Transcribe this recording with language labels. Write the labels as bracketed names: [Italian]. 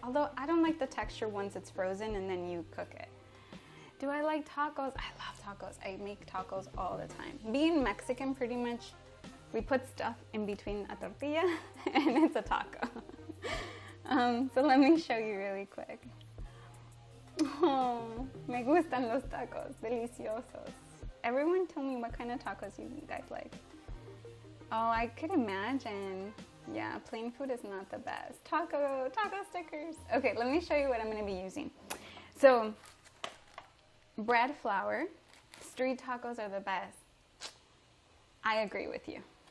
[English] Although I don't like the texture once it's frozen and then you cook it. Do I like tacos? I love tacos. I make tacos all the time. Being Mexican, pretty much, we put stuff in between a tortilla and it's a taco. So let me show you really quick. [Spanish] Oh, me gustan los tacos, deliciosos. [English] Everyone tell me what kind of tacos you guys like. Oh, I could imagine. Yeah, plain food is not the best. Taco stickers. Okay, let me show you what I'm gonna be using. So, bread flour, street tacos are the best. I agree with you.